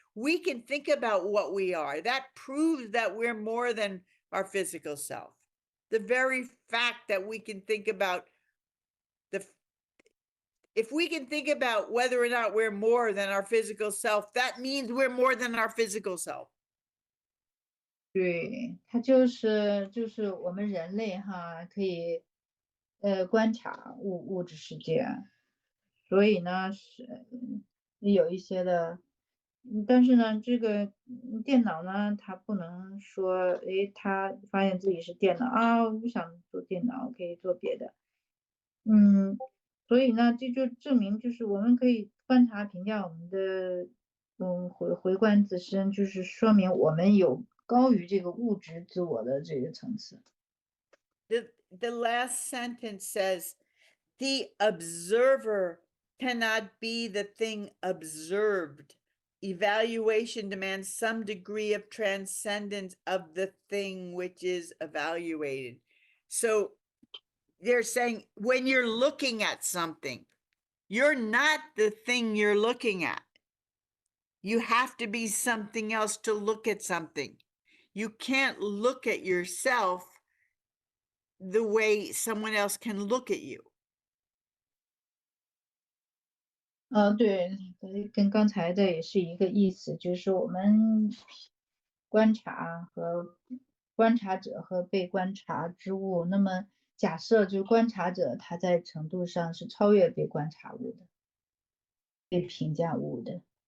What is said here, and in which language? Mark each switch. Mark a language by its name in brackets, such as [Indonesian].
[English] We can think about what we are. That proves that we're more than our physical self. The very fact that we can think about if we can think about whether or not we're more than our physical self, that means we're more than our physical self. [Chinese] 对，它就是我们人类哈，可以观察物质世界，所以呢是有一些的，但是呢，这个电脑呢，它不能说，诶，它发现自己是电脑啊，我不想做电脑，可以做别的，所以呢，这就证明就是我们可以观察评价我们的，回观自身，就是说明我们有高于这个物质自我的这个层次。 [English] The last sentence says, the observer cannot be the thing observed. Evaluation demands some degree of transcendence of the thing which is evaluated. So they're saying when you're looking at something, you're not the thing you're looking at. You have to be something else to look at something. You can't look at yourself the way someone else can look at you. [Chinese] 对，跟刚才的也是一个意思，就是我们观察和观察者和被观察之物。那么假设就是观察者他在程度上是超越被观察物的，被评价物的。